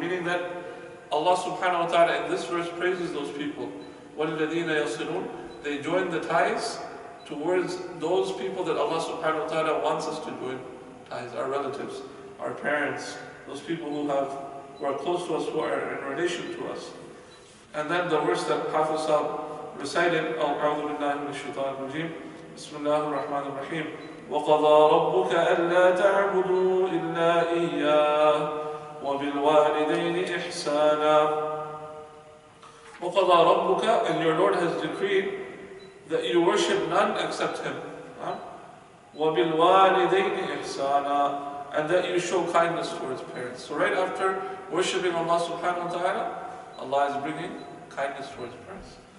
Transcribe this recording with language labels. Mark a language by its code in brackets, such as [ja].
[en] Meaning that Allah subhanahu wa ta'ala in this verse praises those people. [ar] وَالَّذِينَ يَصِلُونَ. [en] They join the ties towards those people that Allah subhanahu wa ta'ala wants us to join ties. Our relatives, our parents, those people who are close to us, who are in relation to us. And then the verse that Hafiz recited, [ar] أعوذ بالله من الشيطان الرجيم بسم الله الرحمن الرحيم وَقَضَى رَبُّكَ أَلَّا تَعْبُدُوا إِلَّا إِيَّاهُ وَبِالْوَالِدَيْنِ إِحْسَانًا. وَقَضَى رَبُّكَ, [en] and your Lord has decreed that you worship none except Him. [ar] وَبِالْوَالِدَيْنِ إِحْسَانًا, [en] and that you show kindness towards parents. So right after worshipping Allah subhanahu wa ta'ala, Allah is bringing kindness towards parents.